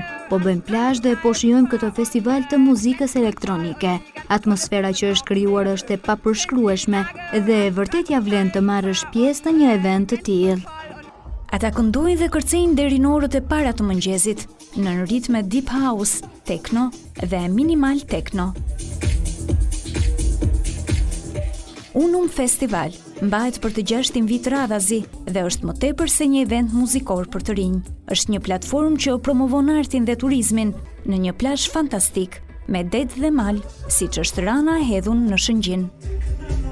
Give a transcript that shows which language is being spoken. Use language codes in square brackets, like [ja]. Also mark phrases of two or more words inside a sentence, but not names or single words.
[sq] Po bëjmë plazh dhe po shijojmë këtë festival të muzikës elektronike. Atmosfera që është krijuar është e papërshkrueshme dhe vërtet ja vlen të marrësh pjesë në një event të tillë. Ata këndojnë dhe kërcejnë deri në orët e para të mëngjesit, në ritme [en] deep house, [sq] techno dhe [en] minimal techno. [sq] Unum Festival mbahet për të 6 vit radhazi dhe është më tepër se një event muzikor për të rinj. Është një platformë që promovon artin dhe turizmin në një plazh fantastik, me det dhe mal, siç është Rana e Hedhun në Shëngjin.